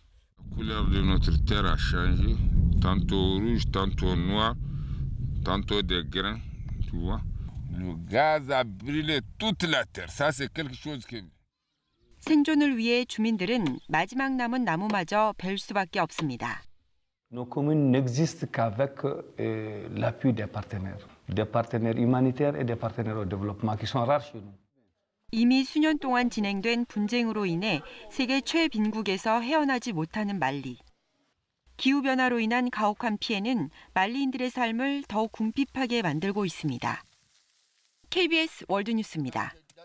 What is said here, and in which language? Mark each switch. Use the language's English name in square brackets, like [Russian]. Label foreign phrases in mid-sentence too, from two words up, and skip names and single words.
[Korean] 생존을 위해 주민들은 마지막 남은 나무마저 벨 수밖에 없습니다. [French] Nos communes n'existent qu'avec l'appui des partenaires humanitaires et des partenaires au développement qui sont rares chez nous. [Korean] 이미 수년 동안 진행된 분쟁으로 인해 세계 최빈국에서 헤어나지 못하는 말리. 기후변화로 인한 가혹한 피해는 말리인들의 삶을 더욱 궁핍하게 만들고 있습니다. KBS 월드뉴스입니다.